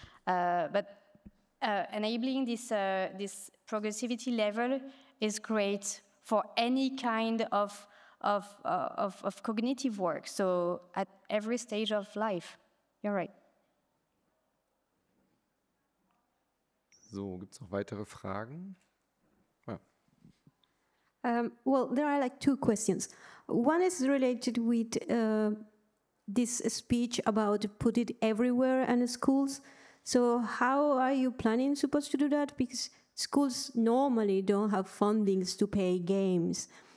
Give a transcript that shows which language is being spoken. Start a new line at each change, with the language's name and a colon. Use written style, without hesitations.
English: But enabling this progressivity level is great for any kind of cognitive work. So at every stage of life, you're right.
German: So, gibt es noch weitere Fragen? Ja.
English: Well, there are like 2 questions. One is related with this speech about put it everywhere in schools. So how are you supposed to do that? Because schools normally don't have fundings to pay games.